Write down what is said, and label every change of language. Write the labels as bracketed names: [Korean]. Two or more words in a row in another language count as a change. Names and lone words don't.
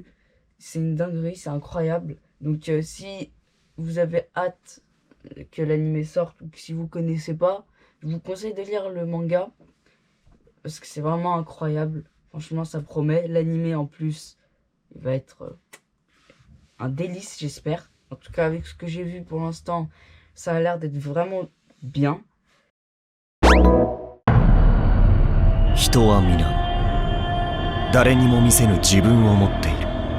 [French] C'est une dinguerie, c'est incroyable. Donc si vous avez hâte que l'anime sorte ou que si vous connaissez pas, je vous conseille de lire le manga parce que c'est vraiment incroyable. Franchement ça promet. L'anime en plus, il va être un délice j'espère. En tout cas avec ce que j'ai vu pour l'instant, ça a l'air d'être vraiment bien. [Japanese] 人は皆誰にも見せぬ自分を持っている。